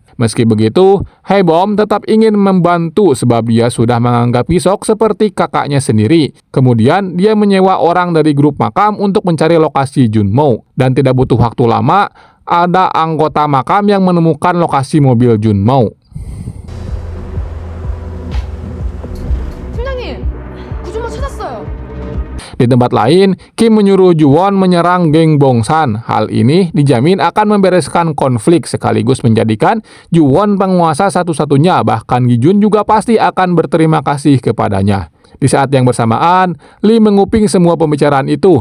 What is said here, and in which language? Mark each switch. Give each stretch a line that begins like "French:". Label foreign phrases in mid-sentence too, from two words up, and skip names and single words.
Indonesian: Meski begitu, Hae-bom tetap ingin membantu sebab dia sudah menganggap Gi-sok seperti kakaknya sendiri. Kemudian dia menyewa orang dari grup makam untuk mencari lokasi Jun-mao. Dan tidak butuh waktu lama, ada anggota makam yang menemukan lokasi mobil Jun-mao.
Korean: 팀장님, 구조모 찾았어요.
Indonesian: Di tempat lain, Kim menyuruh Ju-won menyerang geng Bong-san. Hal ini dijamin akan membereskan konflik sekaligus menjadikan Ju-won penguasa satu-satunya. Bahkan Gi-jun juga pasti akan berterima kasih kepadanya. Di saat yang bersamaan, Lee menguping semua pembicaraan itu.